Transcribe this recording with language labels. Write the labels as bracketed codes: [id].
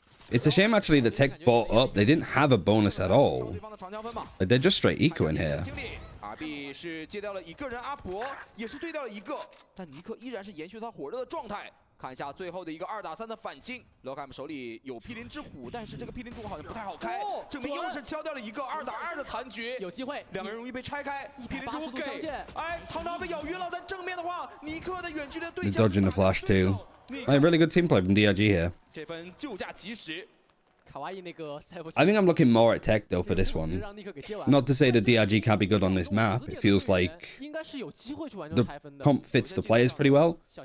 [en] It's a shame actually that TEC bought up. They didn't have a bonus at all. Like, they're just straight eco in here. [zh] RB 是接掉了一个人，阿伯也是对掉了一个，但尼克依然是延续他火热的状态。看一下最后的一个2打3的反清 ，Lokam 手里有毗邻之虎，但是这个毗邻之虎好像不太好开，正面又是敲掉了一个2打2的残局，有机会，两个人容易被拆开，毗邻之虎给，哎，唐朝被咬晕了，在正面的话，尼克的远距离对枪 [en] dodging the flash too. Like, really good team play from DRG here. [zh] 这分救驾及时。 [en] I think I'm looking more at TEC though for this one. Not to say that DRG can't be good on this map. It feels like the comp fits the players pretty well.